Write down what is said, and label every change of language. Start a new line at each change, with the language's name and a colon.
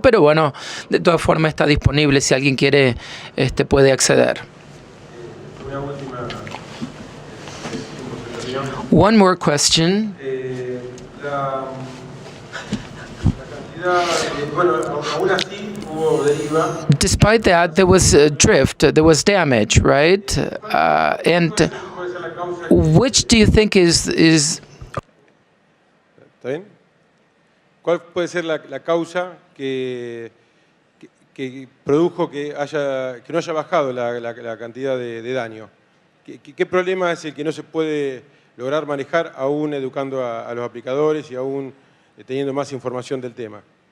Spanish: Pero bueno, de todas formas está disponible. Si alguien quiere, puede acceder. Una última.
English: One more question.
Spanish: La cantidad, bueno, aún así hubo deriva.
English: Despite that, there was drift, there was damage, right? And which do you think is
Spanish: ¿Está bien? ¿Cuál puede ser la causa que produjo que no haya bajado la cantidad de daño? ¿Qué problema es el que no se puede lograr manejar aún educando a los aplicadores y aún teniendo más información del tema?